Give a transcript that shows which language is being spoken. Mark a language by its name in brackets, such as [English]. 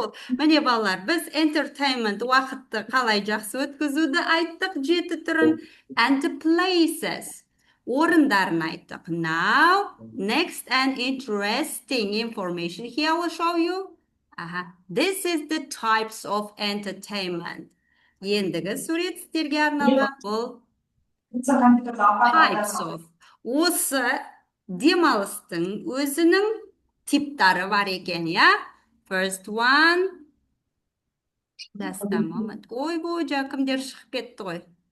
[Kazakh] Міне балалар, біз entertainment уақытты қалай жақсы өткізуді айттық, 7 түрін. [English] And the places. [Kazakh] Орындарын айттық. [English] Now, next and interesting information here I will show you. This is the types of entertainment. [Kazakh] Ендігі сурет сіздерге арналған бұл [English] types of. [Kazakh] Осы демалыстың өзінің типтары бар екен, я? [English] First one. Just a moment. [Kazakh] Ой, жақымдер шығып кетті ғой.